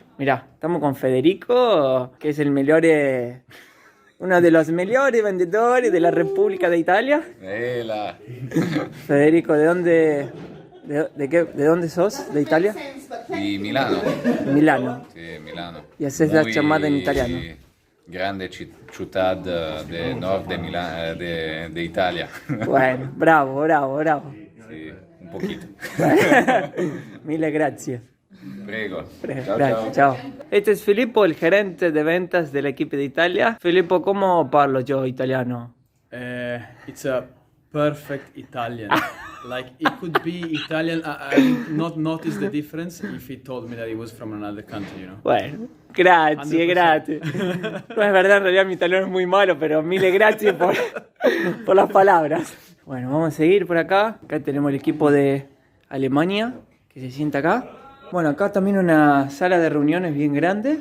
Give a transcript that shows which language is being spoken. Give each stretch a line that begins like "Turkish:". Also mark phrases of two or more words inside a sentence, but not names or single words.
Spanish: Mirá, estamos con Federico, que es el mejor... uno de los mejores vendedores de la República de Italia. Federico, ¿de dónde... ¿De dónde sos? ¿De Italia?
Italian: Di Milano. Milano. Sì, Milano.
Spanish: Y haces la llamada en italiano.
Italian: Grande città del nord
Spanish: de Italia. Bueno, bravo. Sì, un poquito.
Italian: Mille grazie. Prego.
Spanish: Gracias, chao. Este es Filippo, el gerente de ventas del equipo de Italia. Filippo, ¿cómo parlo yo italiano?
English: it's a perfect Italian. Like, it could be Italian. I would not notice the difference if he told me that he was from another country, you know.
Spanish: Bueno, grazie. No es verdad, en realidad mi italiano es muy malo, pero mille gracias por las palabras. Bueno, vamos a seguir por acá. Acá tenemos el equipo de Alemania, que se sienta acá. Bueno, acá también una sala de reuniones bien grande.